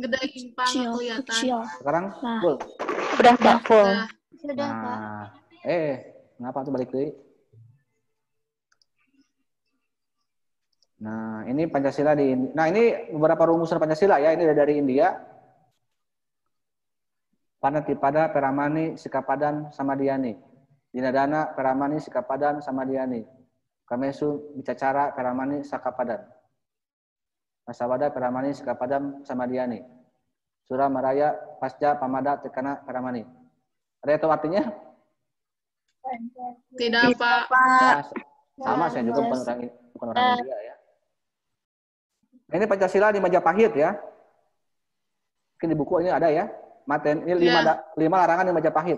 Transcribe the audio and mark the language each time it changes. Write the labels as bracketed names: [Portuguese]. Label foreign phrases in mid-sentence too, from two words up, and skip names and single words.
[Indonesian] Gede Pak, nggak kelihatan. Sekarang Nah. full. Udah, Pak, full. Nah, Sudah, Pak. Nah, kenapa tuh balik lagi? Nah, ini Pancasila Nah, ini beberapa rumusan Pancasila ya. Ini dari India. [Pali] Panatipada Peramani Sikapadan Samadhyani. Dinadana Peramani Sikapadan Samadhyani. Kamesu Bicacara Peramani Sakapadan. Masawada Peramani Sikapadan Samadhyani. Surah Maraya Pasca Pamada Tekana Peramani. [Indonesian] Ada yang tahu artinya? tidak, Pak. Ya, sama saya juga bukan orang India ya. Nah, ini Pancasila di Majapahit ya. Mungkin di buku ini ada ya. Mateni ini 5 larangan di Majapahit.